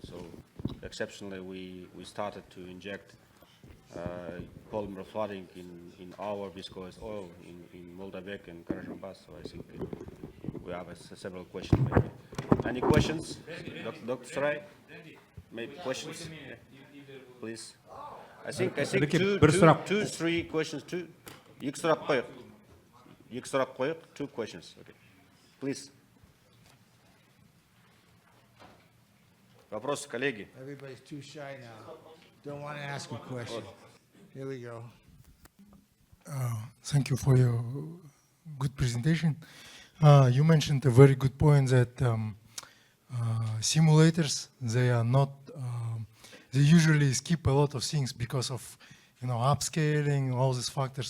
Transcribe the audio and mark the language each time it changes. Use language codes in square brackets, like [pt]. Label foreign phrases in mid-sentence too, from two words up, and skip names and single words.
[en] So exceptionally, we started to inject polymer flooding in our viscous oil in Moldavec and Karajambas. So I think we have several questions maybe. Any questions, Dr. Surai? Maybe questions? Please. I think two, three questions. [kk] Екі сұрақ қойық. [en] Two questions. Okay. Please. [ru] Вопросы, коллеги? [en] Everybody's too shy now. Don't want to ask a question. Here we go. Thank you for your good presentation. You mentioned a very good point that simulators, they are not they usually skip a lot of things because of, upscaling, all these factors.